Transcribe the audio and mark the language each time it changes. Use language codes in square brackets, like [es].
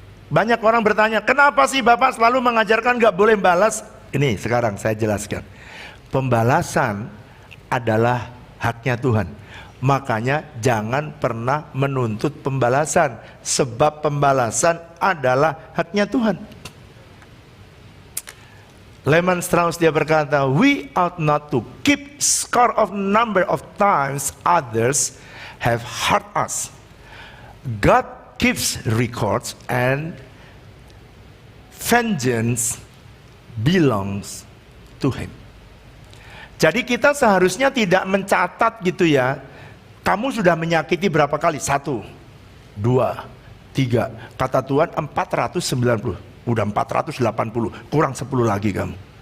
[id] Banyak orang bertanya, kenapa sih Bapak selalu mengajarkan gak boleh balas? Ini sekarang saya jelaskan. Pembalasan adalah haknya Tuhan. Makanya jangan pernah menuntut pembalasan, sebab pembalasan adalah haknya Tuhan. [en] Lehman Strauss [id] dia berkata, [en] we ought not to keep score of number of times others have hurt us. God keeps records, and vengeance belongs to him. [id] Jadi kita seharusnya tidak mencatat gitu ya, kamu sudah menyakiti berapa kali? 1, 2, 3. Kata Tuhan 490. Udah 480, kurang 10 lagi kamu.